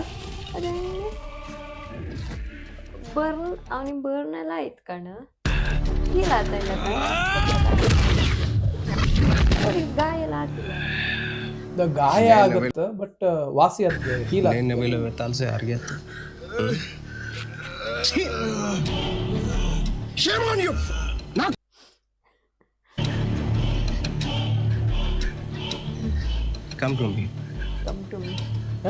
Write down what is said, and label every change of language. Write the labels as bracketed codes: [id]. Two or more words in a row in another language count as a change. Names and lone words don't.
[kn] ಅದು ಅವನಿಗೆ ಬರ್ನ್ ಎಲ್ಲ ಆಯ್ತು ಕಣ, ಫೀಲ್ ಆಗ್ತಾ ಇಲ್ಲ ಕಣ, ಅವ್ರಿಗೆ ಗಾಯ ಎಲ್ಲ ಆಗ್ತಿಲ್ಲ. ಗಾಯ ಆಗುತ್ತೆ ಬಟ್ ವಾಸಿ ಆಗ್ತದೆ, ಹೀಲ್ ಆಗ್ತದೆ. [hi] ताल से हार गया था। [en] Shame on you! Come to me. Come to me. Huh?